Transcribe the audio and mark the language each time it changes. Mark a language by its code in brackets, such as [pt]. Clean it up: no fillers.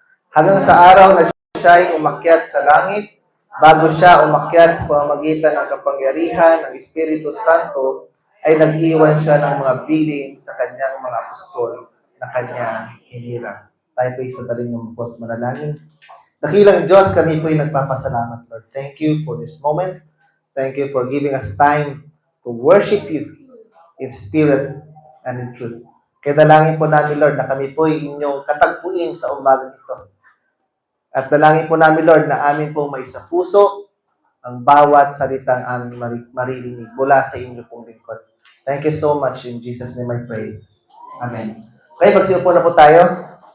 [tl] Hanggang sa araw na siya ay umakyat sa langit, bago siya umakyat sa pamamagitan ng kapangyarihan ng Espiritu Santo, ay nag-iwan siya ng mga biling sa kanyang mga apostol na kanya hinirang. Tayo po isadaling yung mukot manalangin. Dakilang Diyos, kami po ay nagpapasalamat, Lord. [en] Thank you for this moment. Thank you for giving us time to worship you in spirit and in truth. [tl] Kaya dalangin po namin, Lord, na kami po ay inyong katagpuin sa umagang ito. At dalangin po namin, Lord, na amin po may sa puso ang bawat salitang aming maririnig mula sa inyo pong lingkod. [en] Thank you so much. In Jesus' name I pray. Amen. Okay, [tl] magsiupo na po tayo.